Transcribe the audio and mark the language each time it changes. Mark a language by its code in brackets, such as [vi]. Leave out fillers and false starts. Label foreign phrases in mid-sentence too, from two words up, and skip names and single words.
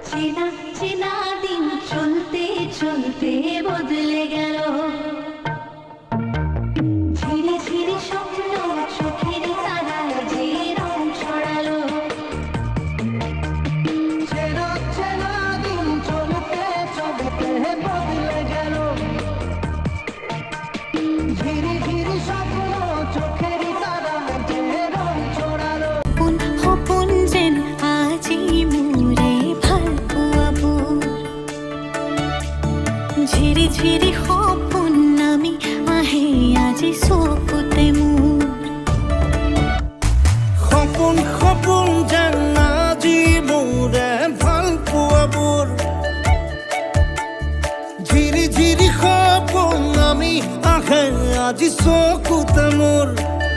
[bn] চেনা চেনা দিন চলতে চলতে বদলে গেল, ধীরে ধীরে স্বপ্ন চোখের তারায় যে রং ছড়ালো। চেনা চেনা দিন চলতে চলতে বদলে গেল, ধীরে ধীরে স্বপ্ন চোখের তারায় যে রং ছড়ালো। [as] সপোন যেন আজি মোৰে ভাল পোৱাবোৰ, ঝিৰি ঝিৰি সপোন নামি আহে আজি চকুতে মোৰ। সপোন সপোন যেন আজি মোৰে ভাল পোৱাবোৰ, ঝিৰি ঝিৰি সপোন নামি আহে আজি চকুতে মোৰ।